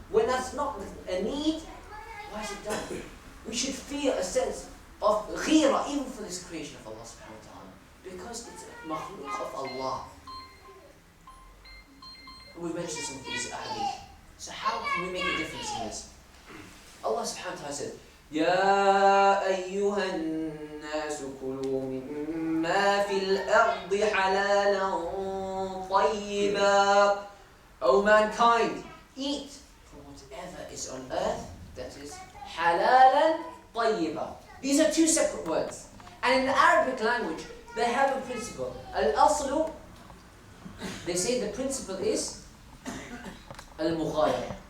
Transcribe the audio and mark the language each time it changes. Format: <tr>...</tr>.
<en>When that's not a need, why is it done? We should feel a sense of ghira, even for this creation of Allah subhanahu wa ta'ala. Because it's a makhluk of Allah. We've mentioned some of these ahadith. So how can we make a difference in this?</en> <ar>Allah subhanahu wa ta'ala said, يا أيها الناس كلوا مما في الأرض حلالا طيبا.</ar> <en>O mankind, eat from whatever is on earth that is halalan طيبا. These are two separate words. And in the Arabic language, they have a principle. Al-aslu, they say the principle is al-mughayara.</en>